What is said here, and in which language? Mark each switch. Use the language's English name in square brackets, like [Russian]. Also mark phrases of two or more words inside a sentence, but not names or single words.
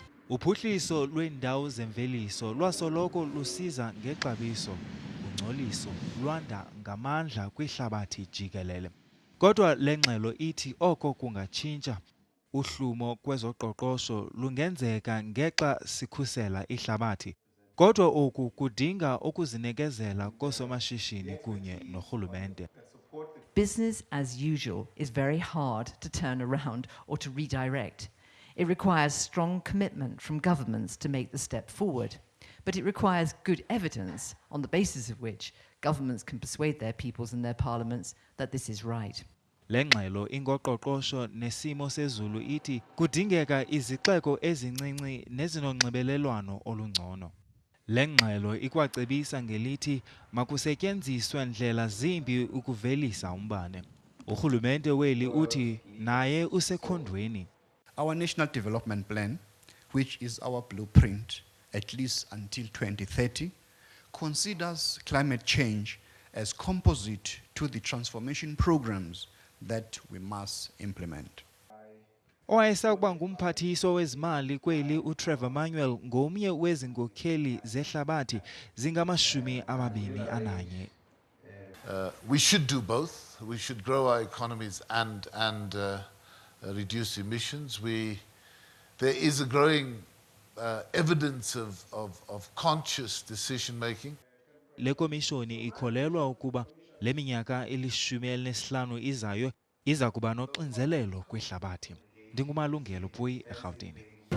[Xhosa] Uphuhliso lweendawo zemveliso lwasoloko lusiza ngexabiso, ungcoliso lwanda ngamandla kwihlabathi jikelele. Kodwa le ngxelo ithi oko kungatshintsha. Uhlumo kwezoqoqosho lungenzeka ngexa sikhusela ihlabathi. Kodwa oku kudinga ukuzinekezela koosomashishini kunye norhulumente. [English] Business as usual is very hard to turn around or to redirect. It requires strong commitment from governments to make the step forward. But it requires good evidence on the basis of which governments can persuade their peoples and their parliaments that this is right. [Xhosa] Le ngxelo ingoqoqosho nesimo sezulu ithi kudingeka izixeko ezincinci nezinonxibelelwano olungcono. Le ngxelo ikwacebisa ngelithi makusetyenziswe ndlela zimbi ukuvelisa umbane. Urhulumente weli uthi naye usekhondweni. [English] Our National Development Plan, which is our blueprint, at least until 2030, considers climate change as composite to the transformation programs that we must implement. [Xhosa] Owayesakuba ngumphathiswa wezimali kweli uTrevor Manuel ngomnye wezinkokheli zehlabathi zingamashumi-21. [English] We should do both. We should grow our economies and reduce emissions. There is a growing evidence of conscious decision making. [Xhosa] Lekhomishani ikholelwa ukuba le minyaka 15 izayo iza kuba noxinzelelo kwihlabathi. Ndingumalungelo Puyi eGauteng.